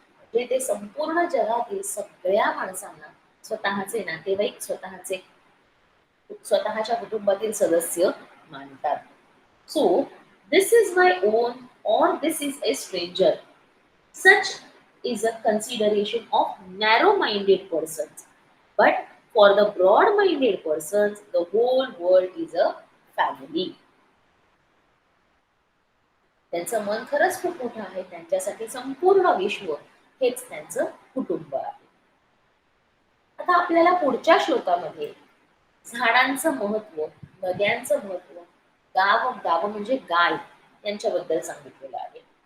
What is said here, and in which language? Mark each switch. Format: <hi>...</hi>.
<mr>म्हणजे ते संपूर्ण जगातील सगळ्या माणसांना स्वतःचे नातेवाईक, स्वतःच्या कुटुंबातील सदस्य मानतात.</mr> <en>So this is my own और this is a stranger, such is a consideration of narrow-minded persons. But for the broad-minded persons, the whole world is a family.</en> <mr>त्यांचं मन खरंच खूप मोठं आहे. त्यांच्यासाठी संपूर्ण विश्व हेच त्यांचं कुटुंब आहे. आता आपल्याला पुढच्या श्लोकामध्ये झाडांचं महत्व, नद्यांचं महत्व, गाव म्हणजे गाय यांच्याबद्दल सांगितलेलं आहे.</mr>